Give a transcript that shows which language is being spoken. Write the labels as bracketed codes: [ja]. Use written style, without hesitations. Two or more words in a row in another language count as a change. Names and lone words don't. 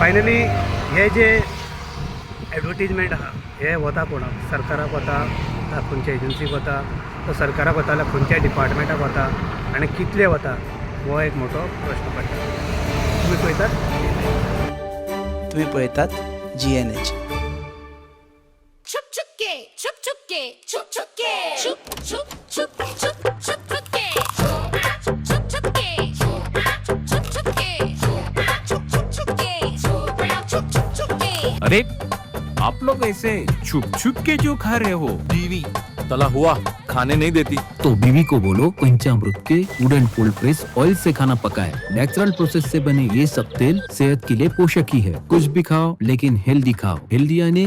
[kok] फायनली हे जे ॲडवर्टिजमेंट आहा हे वता कोणाक? सरकाराक वता काय खंयच्या एजन्सीक वता? तो सरकाराक वता जाल्यार खंयच्या डिपार्टमेंटाक वता आनी कितले वता हो एक मोठो प्रश्न पडटा. तुमी पळयतात तुम्ही पळयतात GNH. 춥춥게 춥춥게 춥춥게 춥춥춥 춥춥춥게 춥춥게 춥춥게 춥춥게. [hi] अरे आप लोग ऐसे छुप छुप के जो खा रहे हो? बीवी तला हुआ खाने नहीं देती तो बीवी को बोलो पंचामृत के [en] wooden cold press oil [hi] से खाना पकाए. [en] natural process [hi] से बने ये सब तेल सेहत के लिए पोषक ही है. कुछ भी खाओ लेकिन हेल्दी खाओ.